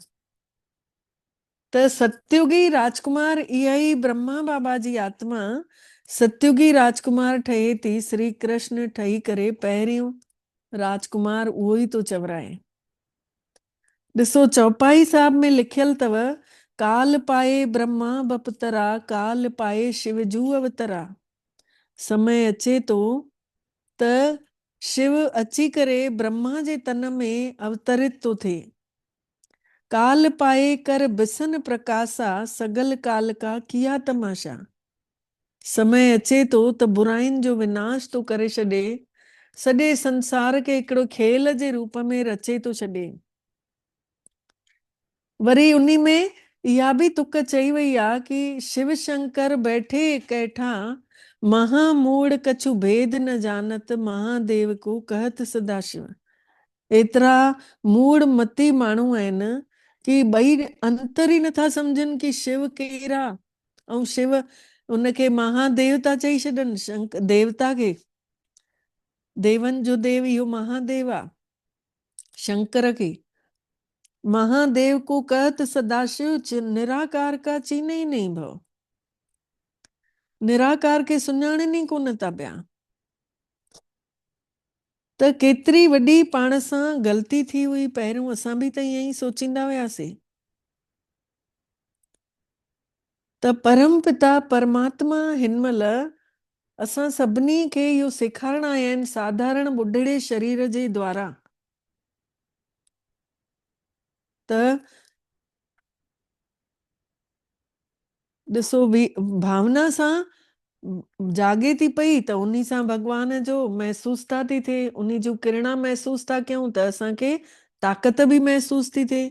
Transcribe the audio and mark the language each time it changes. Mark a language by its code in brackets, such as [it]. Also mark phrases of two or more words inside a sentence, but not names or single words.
[sd] त सतयुगी राजकुमार इहा ई ब्रह्मा बाबा जी आत्मा सतयुगी राजकुमार ठहे थी, श्री कृष्ण ठही करे पहिरियों राजकुमार उहो ई तो चवराए। ॾिसो चौपाई साहब में लिखियल अथव, [hi] काल पाए ब्रह्मा बपतरा, काल पाए शिवजू अवतरा। [sd] समय अचे थो त शिव अची करे ब्रह्मा जे तन में अवतरित थो थिए। [hi] काल पाए कर बिसन प्रकाशा, सगल काल का किया तमाशा। [sd] समय अचे थो त बुराइनि जो विनाश थो करे छॾे, सॼे संसार खे हिकिड़ो खेल जे रूप में रचे थो छॾे। वरी उन्ही में इहा बि तुक चई वई आहे कि [hi] शिव शंकर बैठे कैठा, महामूढ़ कछु भेद न जानत, महादेव को कहत सदाशिव। [sd] एतिरा मूढ़ मती माण्हू आहिनि कि ॿई अंतर ई नथा सम्झनि कि शिव केरु आहे ऐं शिव उनखे महादेव था चई छॾनि, देवता खे, देवन जो देव इहो महादेव आहे, शंकर खे। [hi] महादेव को कहत सदाशिव, निराकार का चीने ही नहीं भव। [sd] निराकार खे सुञाणनि ई कोन था पिया। त केतिरी वॾी पाण सां ग़लती थी हुई, पहिरियों असां बि त ईअं ई सोचींदा हुआसीं। त परम पिता परमात्मा हिन महिल असां सभिनी खे इहो सेखारण आया आहिनि साधारण ॿुढड़े शरीर जे द्वारा त ॾिसो भावना सां जागे थी पई त उन्ही सां भॻवान जो महसूस था थी थिए, उन्ही जूं किरणा महसूस था कयूं त असांखे ताक़त बि महसूस थी थिए।